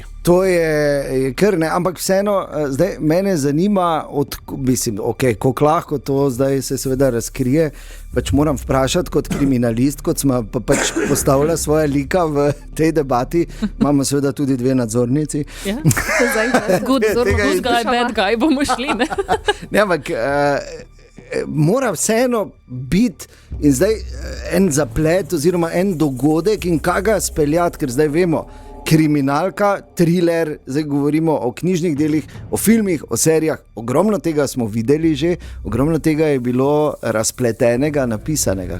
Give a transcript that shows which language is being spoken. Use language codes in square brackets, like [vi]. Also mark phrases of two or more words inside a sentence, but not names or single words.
[sl] Ja, to je kar ne, ampak vseeno, zdaj mene zanima, koliko lahko to zdaj se seveda razkrije, pač moram vprašati kot kriminalist, kot smo pač postavila svoja lika v tej debati, imamo seveda tudi 2 nadzornici. Ja, zdaj, [en] good guy, bad guy, [sl] bomo šli, ne? Ne, ampak mora vseeno biti in zdaj en zaplet oziroma en dogodek in kaj ga speljati, ker zdaj vemo, kriminalka, thriller, zdaj govorimo o knjižnih delih, o filmih, o serijah, ogromno tega smo videli že, ogromno tega je bilo razpletenega, napisanega.